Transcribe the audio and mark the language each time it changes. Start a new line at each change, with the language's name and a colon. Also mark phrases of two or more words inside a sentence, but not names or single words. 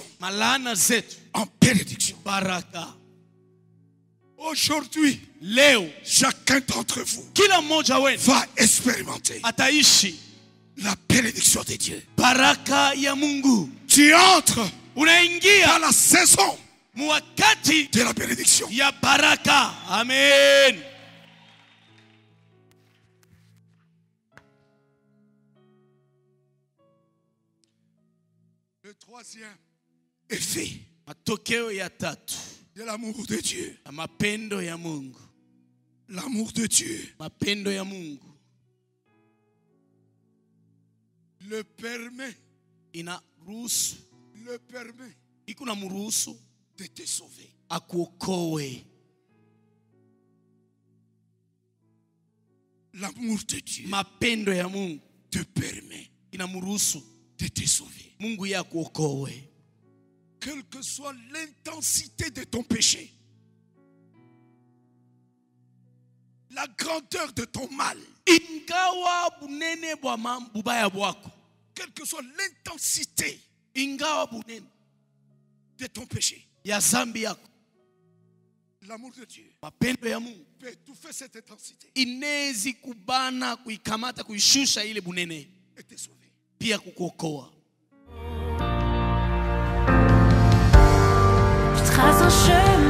Swahili: malaana zetu
French: en bénédiction.
Swahili: baraka.
French: Aujourd'hui,
Swahili: Leo
French: chacun d'entre vous
Swahili: kila mmoja wenu
French: va expérimenter
Swahili: ataishi
French: la bénédiction de Dieu.
Swahili: baraka ya Mungu.
French: Tu entres dans
Swahili: Unaingia
French: la saison
Swahili: mwakati
French: de la bénédiction.
Swahili: ya baraka. Amen.
French: Le troisième effet
Swahili: Matokeo ya tatu
French: de l'amour de Dieu.
Swahili: ya mapendo ya Mungu.
French: L'amour de Dieu
Swahili: Mapendo ya Mungu
French: le permet,
Swahili: iko na mruhusu
French: de te sauver.
Swahili: akuokoe.
French: L'amour de Dieu
Swahili: Mapendo ya Mungu
French: te permet
Swahili: inamruhusu
French: de te sauver.
Swahili: Mungu ya kuokoe.
French: Quelle que soit l'intensité de ton péché, la grandeur de ton mal,
Swahili: Ingawa bunene bubaya bwako,
French: quelle que soit l'intensité
Swahili: ingawa bunene
French: de ton péché,
Swahili: ya zambi yako,
French: l'amour de Dieu
Swahili: mapendo ya Mungu
French: peut étouffer cette intensité
Swahili: inezi kubana, kuikamata, kuishusha ile bunene,
French: et te sauver.
Swahili: pia kukuokoa.
French: Je trace un chemin.